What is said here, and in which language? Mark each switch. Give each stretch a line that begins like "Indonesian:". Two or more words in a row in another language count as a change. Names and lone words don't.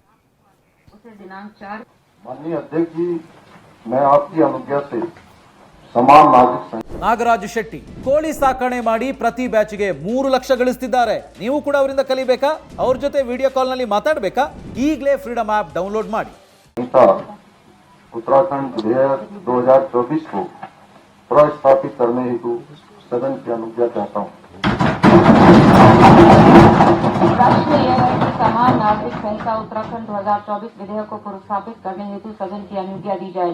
Kannada: ನಾಗರಾಜ್ ಶೆಟ್ಟಿ ಕೋಳಿ ಸಾಕಣೆ ಮಾಡಿ ಪ್ರತಿ ಬ್ಯಾಚ್ಗೆ 3 ಲಕ್ಷ ಗಳಿಸ್ತಿದ್ದಾರೆ. ನೀವು ಕೂಡ ಅವರಿಂದ ಕಲಿಬೇಕಾ? ಅವ್ರ ಜೊತೆ
English: video call
Kannada: ನಲ್ಲಿ ಮಾತಾಡಬೇಕಾ? ಈಗಲೇ ಫ್ರೀಡಮ್ ಆಪ್ ಡೌನ್ಲೋಡ್ ಮಾಡಿ.
Hindi: उत्तराखंड विधेयक 2024 को प्रस्तावित करने हेतु सदन की अनुज्ञा चाहता हूँ। प्रश्न यह है कि समान नागरिक संहिता उत्तराखंड 2024 विधेयक को प्रस्तावित करने हेतु सदन की अनुज्ञा दी जाए।